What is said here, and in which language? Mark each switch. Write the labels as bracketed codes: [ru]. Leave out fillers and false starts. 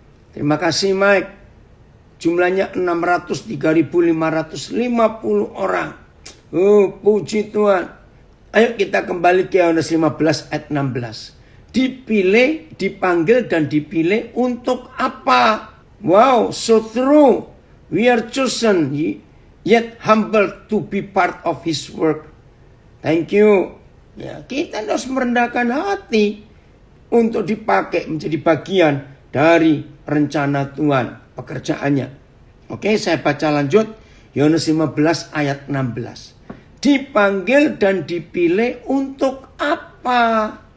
[id] Terima kasih Mike. Jumlahnya 603.550 orang. Oh, puji Tuhan. Ayo kita kembali ke Yohanes 15 ayat 16. Dipilih, dipanggil dan dipilih untuk apa? [en] Wow, so true. We are chosen, yet humble to be part of His work. Thank you. [id] Ya, kita harus merendahkan hati untuk dipakai menjadi bagian dari rencana Tuhan, pekerjaannya. Oke, saya baca lanjut. Yohanes 15 ayat 16. Dipanggil dan dipilih untuk apa?